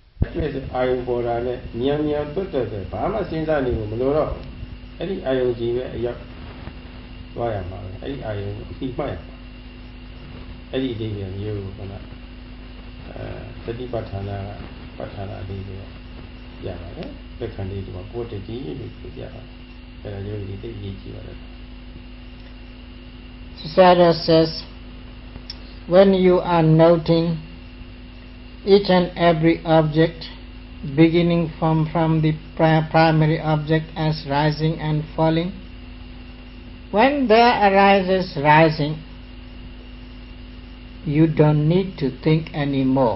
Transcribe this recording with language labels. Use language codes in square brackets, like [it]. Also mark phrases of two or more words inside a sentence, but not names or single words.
[my] တွေ့အာယုံပေါ်တာနဲ့မြန်မြန်တွတ်တွတ်ပဲဘာမှစဉ်းစားနေလို့မလို့တော့အဲ့ဒီအာယုံကြီးပဲအရောက်သွားရမှာပဲအဲ့ဒီအာယုံကိုအပြီးမှတ်ရမှာအဲ့ဒီအဓိပ္ပာယ်မျိုးကိုခဏသတိပဋ္ဌာနာပဋ္ဌာနာအဓိပ္ပာယ်ရပါတယ်လက်ခံလေးဒီမှာကိုယ်တည်းလို့ပြောပြတာအဲ့ဒါယောဂီသိရေးကြည့်ပါလေ [en] Sayadaw says when you are noting each and every object beginning from the primary object as rising and falling, when there arises rising, you don't need to think anymore.